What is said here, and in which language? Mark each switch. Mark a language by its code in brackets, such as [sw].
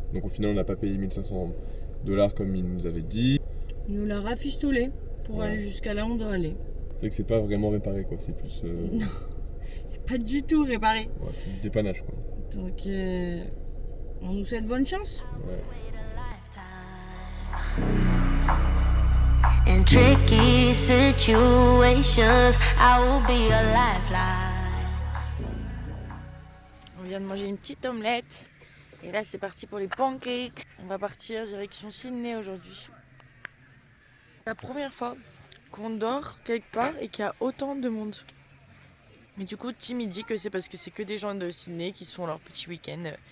[fr] Donc au final on n'a pas payé 1 500 $ comme ils nous avaient dit. Il nous l'a rafistolé pour aller jusqu'à là où on doit aller. C'est que c'est pas vraiment réparé quoi, c'est plus... Non, c'est pas du tout réparé. Ouais, c'est du dépannage quoi. Donc on nous souhaite bonne chance. Ouais. [en] In tricky situations, I will be a lifeline. [fr] On vient de manger une petite omelette. Et là c'est parti pour les pancakes. On va partir direction Sydney aujourd'hui. La première fois qu'on dort quelque part et qu'il y a autant de monde. Mais du coup, Tim il dit que c'est parce que c'est que des gens de Sydney qui se font leur petit week-end